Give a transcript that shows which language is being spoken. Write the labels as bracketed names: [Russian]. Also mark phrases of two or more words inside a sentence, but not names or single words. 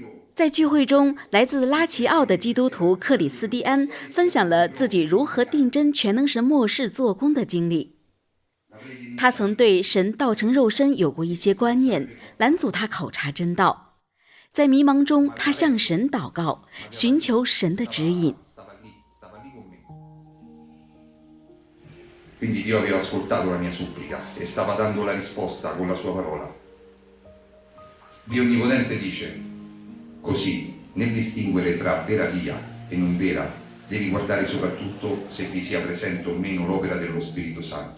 [Chinese] 在聚会中，来自拉齐奥的基督徒克里斯蒂安分享了自己如何定真全能神末世做工的经历。他曾对神道成肉身有过一些观念，拦阻他考察真道。在迷茫中，他向神祷告，寻求神的指引。 [Italian] Quindi Dio aveva ascoltato la mia supplica e stava dando la risposta con la sua parola. Dio Onnipotente dice: così, nel distinguere tra vera via e non vera, devi guardare soprattutto se vi sia presente o meno l'opera dello Spirito Santo.